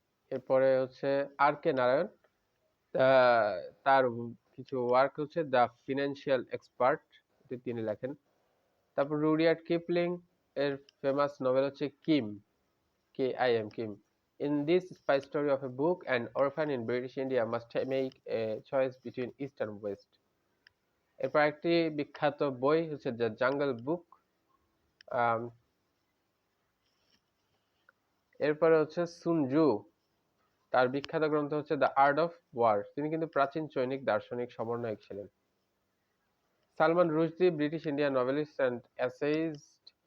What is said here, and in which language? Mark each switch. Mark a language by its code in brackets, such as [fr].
[bn] এরপরে হচ্ছে আর কে নারায়ণ। তার কিছু ওয়ার্ক হচ্ছে "দ্য ফিনান্সিয়াল এক্সপার্ট", তিনি লেখেন। তারপর রুডিয়ার্ড কিপলিং এর ফেমাস নোবেল হচ্ছে Kim, KIM, Kim. [en] "In this spy story of a book, an orphan in British India must make a choice between east and west." [bn] এরপর একটি বিখ্যাত বই হচ্ছে "দ্য জাঙ্গল বুক"। এরপরে হচ্ছে সুন জু, তার বিখ্যাত গ্রন্থ হচ্ছে "দ্য আর্ট অফ ওয়ার"। তিনি কিন্তু প্রাচীন চৈনিক দার্শনিক সমন্বয়ক ছিলেন। Salman Rushdie British Indian novelist and অ্যাসেইস্ট।